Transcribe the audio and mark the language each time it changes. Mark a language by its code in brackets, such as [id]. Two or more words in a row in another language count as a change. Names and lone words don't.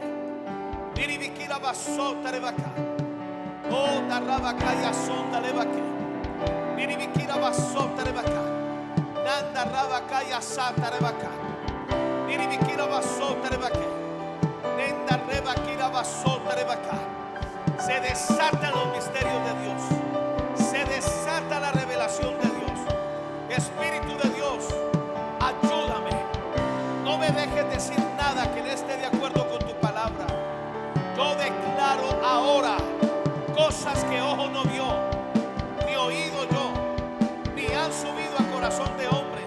[es] Miribikira basota levaca. Oh, tarrabacaya sonda levaque. Miribikira basota levaca. Nanda rabacaya sata levaca. Miribikira basota levaque. Nenda rebakira basota levaca. Se desatan los misterios de Dios. Se desata la revelación de Dios. Espíritu de Dios, ayúdame. No me dejes decir nada que no esté de acuerdo con tu palabra. Yo declaro ahora cosas que ojo no vio, ni oído yo, ni han subido a corazón de hombres.